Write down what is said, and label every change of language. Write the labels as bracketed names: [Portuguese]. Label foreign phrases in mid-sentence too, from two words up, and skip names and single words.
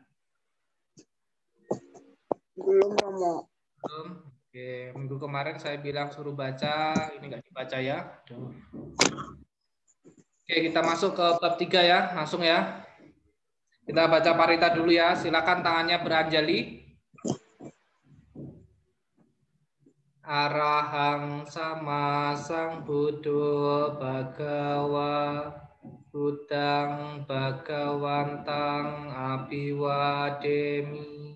[Indonesian] Belum, Romo. Belum. Oke, minggu kemarin saya bilang suruh baca, ini nggak dibaca ya. Oke, kita masuk ke bab 3 ya, langsung ya. Kita baca parita dulu ya, silakan tangannya beranjali. [Pali] Arahang sama sang Buddha Bhagawa Buddhang Bhagawantang Abhiwademi.